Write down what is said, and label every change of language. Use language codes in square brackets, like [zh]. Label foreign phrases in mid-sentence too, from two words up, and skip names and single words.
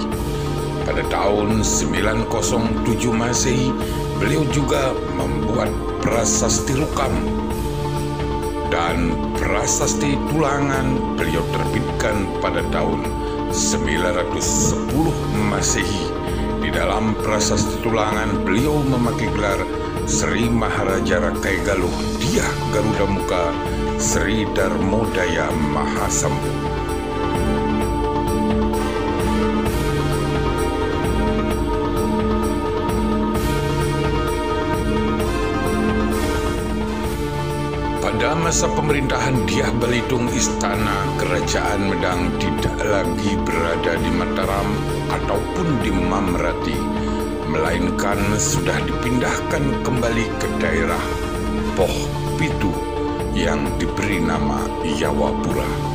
[id] Pada tahun 907 Masehi, beliau juga membuat Prasasti Rukam dan Prasasti Tulangan beliau terbitkan pada tahun 910 Masehi. Di dalam Prasasti Tulangan beliau memakai gelar Sri Maharaja Rakai Galuh Diah Garuda Muka Sri Darmodaya Mahasambu. Pada masa pemerintahan Diah Balitung, istana Kerajaan Medang tidak lagi berada di Mataram ataupun di Mamrati, melainkan sudah dipindahkan kembali ke daerah Poh Pitu yang diberi nama Yawapura.